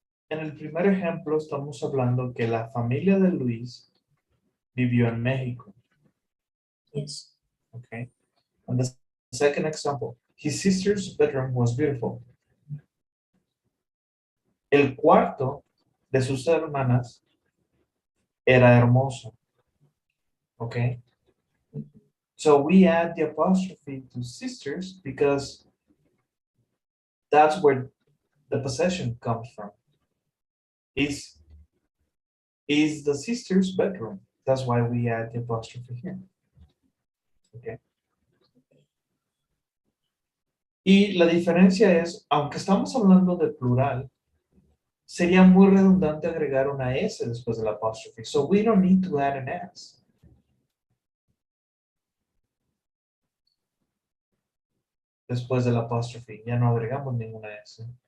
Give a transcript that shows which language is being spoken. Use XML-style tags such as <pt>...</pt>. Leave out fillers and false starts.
<es>En el primer ejemplo estamos hablando que la familia de Luis vivió en México.</es> <en>Yes. Okay. And the second example, his sister's bedroom was beautiful.</en> <es>El cuarto de sus hermanas era hermoso.</es> <en>Okay. So we add the apostrophe to sisters because that's where the possession comes from. Is is the sister's bedroom. That's why we add the apostrophe here. Okay.</en> <es>Y la diferencia es, aunque estamos hablando de plural, sería muy redundante agregar una S después del apostrophe.</es> <en>So we don't need to add an S.</en> <es>Después del apostrophe, ya no agregamos ninguna S.</es>